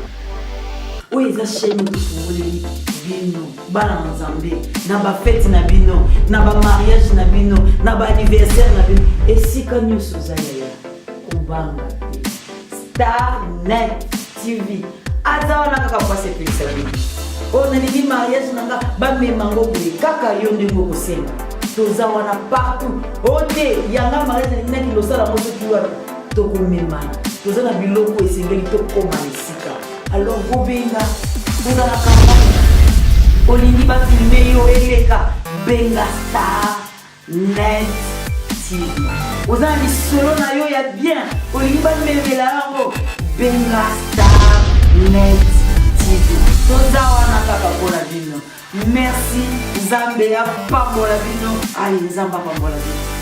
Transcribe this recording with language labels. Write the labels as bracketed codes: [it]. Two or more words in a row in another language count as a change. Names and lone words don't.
[ln] Oh eza [fr] chaîne de [ln] foulé bino bana nzambe na ba fête na bino na ba mariage na bino na ba anniversaire na bino esika nyuso zaya kubanga. Starnet TV azawana kaka kwa sepelisa bino. [fr] On a dit [ln] mariage nanga ba memango boye kaka yo ndingo kosenga toza wana partout ote yanga mariage na ki losala moso kiwa to ko memana toza na biloko esengeli to koma esika alors gobenga toza na campagne olingi ba filmer yo eleka benga Starnet TV oza ni solo na yo ya bien olingi ba memela yango benga Starnet TV toza wana kaka pona bino merci Nzambe ya pambola bino ali Nzamba pambola bino.